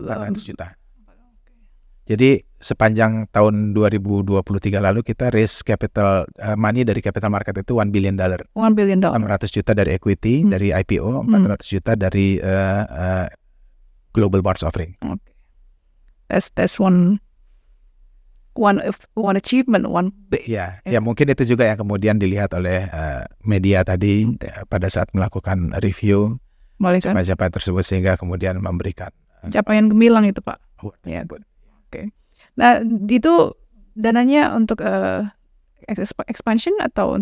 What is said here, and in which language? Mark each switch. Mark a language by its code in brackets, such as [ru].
[id] 400 juta. Jadi sepanjang tahun 2023 lalu kita raise capital money dari capital market itu $1 billion. [en] $1 billion. [id] 600 juta dari equity, dari IPO, 400 juta dari global bonds offering. [en] That's one achievement, one big. [id] Ya mungkin itu juga yang kemudian dilihat oleh media tadi pada saat melakukan review siapa tersebut sehingga kemudian memberikan capaian gemilang itu Pak. Nah itu dananya untuk expansion atau?